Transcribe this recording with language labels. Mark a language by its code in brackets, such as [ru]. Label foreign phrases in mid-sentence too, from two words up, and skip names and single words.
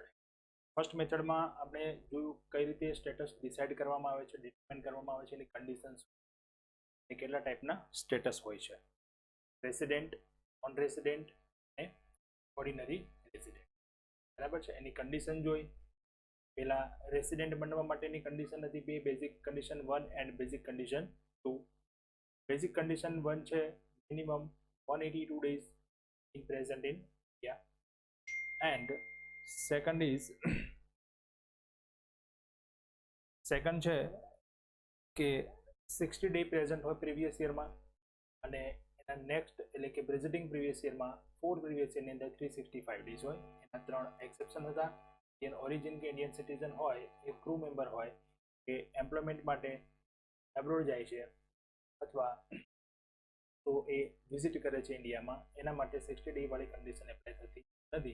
[en] first method [gu] માં આપણે જો કઈ રીતે [en] status decide [gu] કરવામાં આવે છે, ડિટરમાઇન કરવામાં આવે છે, એની કંડીશન્સ કેટલા ટાઇપના સ્ટેટસ હોય છે, રેસિડેન્ટ, [en] non resident [gu] ने [en] ordinary resident. [gu] બરાબર છે। એની કંડીશન જોઈ પહેલા રેસિડેન્ટ બનવા માટેની કંડીશન હતી બે, [en] basic condition 1 and basic condition 2. basic condition 1 [gu] छे [en] minimum 182 days in present in India, and second is second [gu] છે કે 60 [en] day present [gu] હોય [en] previous year [gu] માં, અને એના નેક્સ્ટ એટલે કે [en] preceding previous yearમાં [gu] 4 [en] previous yearની [gu] અંદર 365 days હોય। એના ત્રણ એક્સેપ્શન હતા। [en] Indian origin [gu] કે [en] Indian citizen [gu] હોય, એ [en] crew member [gu] હોય કે એમ્પ્લોયમેન્ટ માટે એબ્રોડ જાય છે અથવા તો એ વિઝિટ કરે છે ઇન્ડિયામાં, એના માટે 60 ડે વાળી [en] condition apply [gu] થતી નથી।